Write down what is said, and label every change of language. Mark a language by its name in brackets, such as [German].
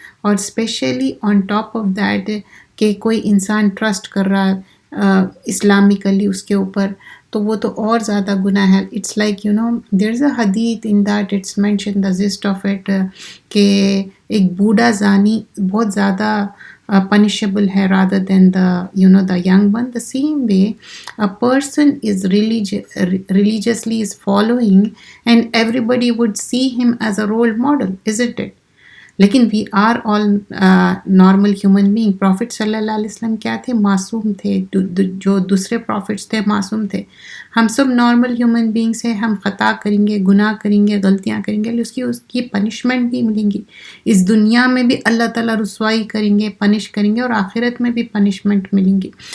[Urdu] اور especially on top of that کہ کوئی انسان ٹرسٹ کر رہا اسلامکلی اس کے اوپر، تو وہ تو اور زیادہ گناہ ہے. [English] it's like there is a حدیث in that it's mention the gist of it [Urdu] کہ ایک بوڑھا زانی بہت زیادہ [English] punishable ہے rather than the young one. The same way a person is religiously is following, and everybody would see him as a role model, isn't it? لیکن we are all normal human being. [Urdu] Profit صلی اللہ علیہ وسلم کیا تھے؟ معصوم تھے. جو دوسرے پروفٹس تھے معصوم تھے. ہم سب نارمل ہیومن بینگس ہیں، ہم خطا کریں گے، گناہ کریں گے، غلطیاں کریں گے، اس کی پنشمنٹ بھی ملیں گی. اس دنیا میں بھی اللہ تعالیٰ رسوائی کریں گے، پنش کریں گے، اور آخرت میں بھی پنشمنٹ ملیں گی.